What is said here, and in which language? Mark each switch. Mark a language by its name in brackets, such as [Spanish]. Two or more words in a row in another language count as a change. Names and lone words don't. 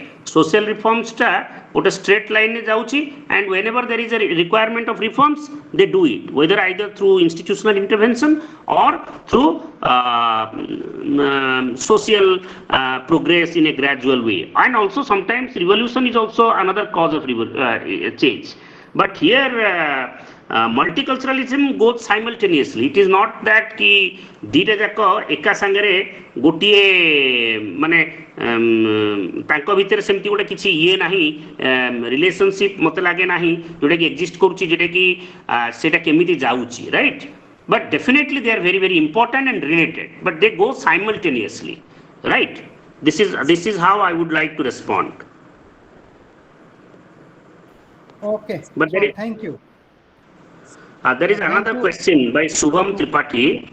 [English] Social reforms [Odia] ତ ଗୋଟେ [English] straight line [Odia] ଏ ଯାଉଛି, [English] and whenever there is a requirement of reforms, they do it, whether either through institutional intervention or through social progress in a gradual way. And also sometimes revolution is also another cause of change. But here multiculturalism goes simultaneously. It is not that [Odia] କି ଦିଟା ଯାକ ଏକା ସଙ୍ଗରେ ଗୋଟିଏ ମାନେ ତାଙ୍କ ଭିତରେ ସେମିତି ଗୋଟେ କିଛି ଇଏ ନାହିଁ, ରିଲେସନସିପ୍ ମତେ ଲାଗେ ନାହିଁ ଯୋଉଟା କି ଏକ୍ଜିଷ୍ଟ କରୁଛି, ଯୋଉଟା କି ସେଇଟା କେମିତି ଯାଉଛି, [English] right? But definitely they are very, very important and related, but they go simultaneously, right? This is how I would like to respond. Okay. But so thank you. There is another question by Shubham Tripathi.